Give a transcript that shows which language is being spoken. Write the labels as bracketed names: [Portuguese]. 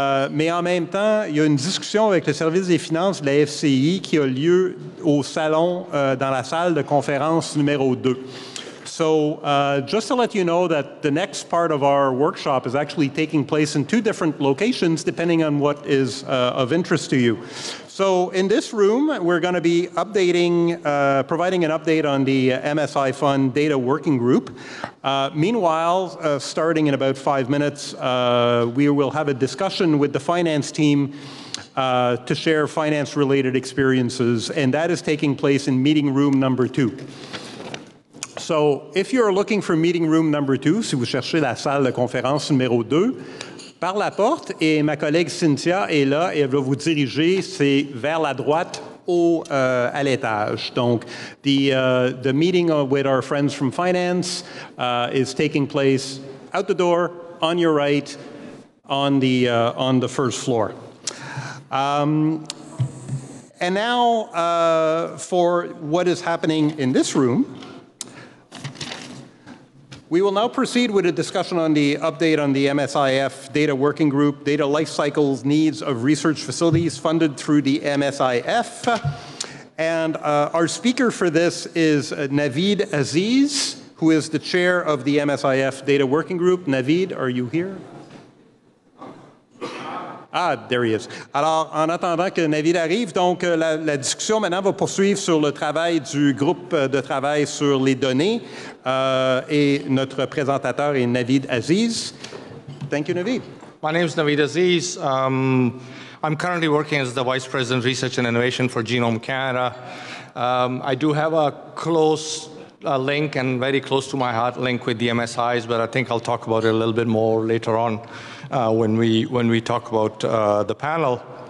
[French] Mais en même temps, il y a une discussion avec le service des finances de la FCI qui a lieu au salon dans la salle de conférence numéro 2. [English] So just to let you know that the next part of our workshop is actually taking place in two different locations depending on what is of interest to you. So in this room, we're going to be providing an update on the MSIF Data Working Group. Meanwhile, starting in about 5 minutes, we will have a discussion with the finance team to share finance-related experiences, and that is taking place in meeting room number 2. So if you're looking for meeting room number 2, [French] si vous cherchez la salle de conférence numéro 2, par la porte, et ma collègue Cynthia est là et elle va vous diriger, c'est vers la droite à l'étage. [English] Donc, the meeting with our friends from finance is taking place out the door, on your right, on the first floor. And now for what is happening in this room. We will now proceed with a discussion on the update on the MSIF Data Working Group, data lifecycles needs of research facilities funded through the MSIF. And our speaker for this is Naveed Aziz, who is the chair of the MSIF Data Working Group. Naveed, are you here? Ah, there he is. [French] Alors, en attendant que Naveed arrive, donc la discussion maintenant va poursuivre sur le travail du groupe de travail sur les données et notre présentateur est Naveed Aziz. [English] Thank you, Naveed. My name is Naveed Aziz. I'm currently working as the Vice President Research and Innovation for Genome Canada. I do have a close link and very close to my heart link with the MSIs, but I think I'll talk about it a little bit more later on when we talk about the panel.